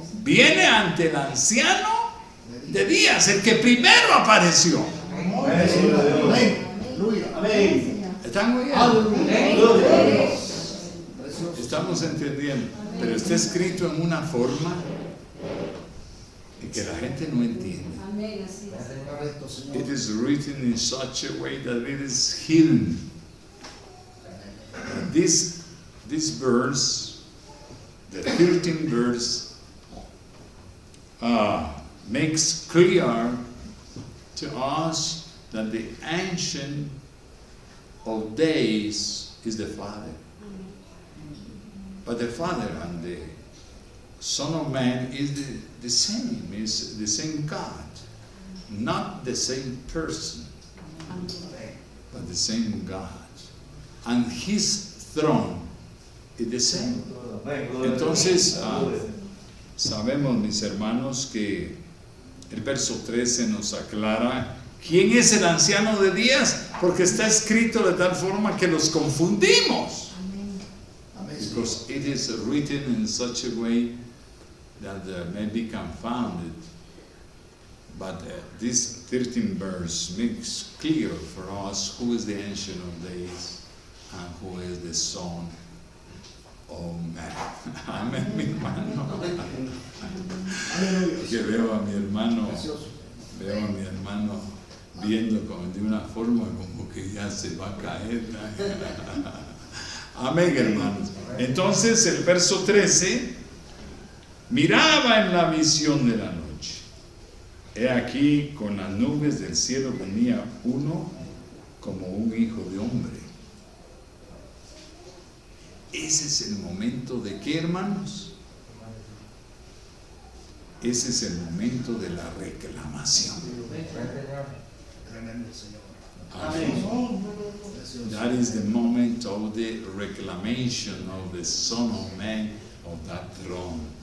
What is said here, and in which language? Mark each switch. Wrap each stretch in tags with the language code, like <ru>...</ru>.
<es>Viene ante el anciano de días, el que primero apareció. Amén, Señor. Amén. Aleluya. Amén. ¿Están oyendo? Gloria a Dios. Estamos entendiendo, pero está escrito en una forma en que la gente no entiende. Correcto, Señor.</es> <en>It is written in such a way that it is hidden. This verse, the 13th verse, makes clear to us that the Ancient of Days is the Father. But the Father and the Son of Man is the same, is the same God, not the same person, but the same God. And His throne is the same.</en> <es>Entonces, sabemos, mis hermanos, que el verso 13 nos aclara quién es el anciano de días, porque está escrito de tal forma que los confundimos.</es> <en>Because it is written in such a way that may be confounded. But this 13th verse makes clear for us who is the Ancient of Days and who is the Son of Man.</en> <es>Amén, mi hermano. Que veo a mi hermano viendo como de una forma como que ya se va a caer. Amén, hermanos. Entonces el verso 13, miraba en la visión de la noche. He aquí, con las nubes del cielo venía uno como un hijo de hombre. Ese es el momento de ¿qué, hermanos? Ese es el momento de la reclamación. Tremendo, Señor. Amén.</es> <en>That is the moment of the reclamation of the Son of Man of that throne.</en>